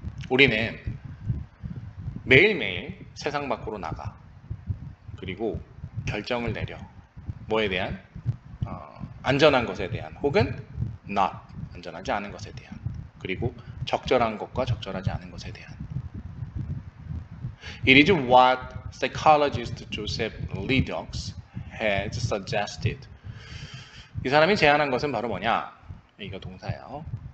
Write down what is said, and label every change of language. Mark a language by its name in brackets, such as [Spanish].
[Korean] 우리는 매일매일 세상 밖으로 나가. 그리고 결정을 내려. 뭐에 대한? 안전한 것에 대한, 혹은 not, 안전하지 않은 것에 대한, 그리고 적절한 것과 적절하지 않은 것에 대한. [English] It is what psychologist Joseph Ledoux has suggested. [Korean] 이 사람이 제안한 것은 바로 뭐냐? 이거 동사예요.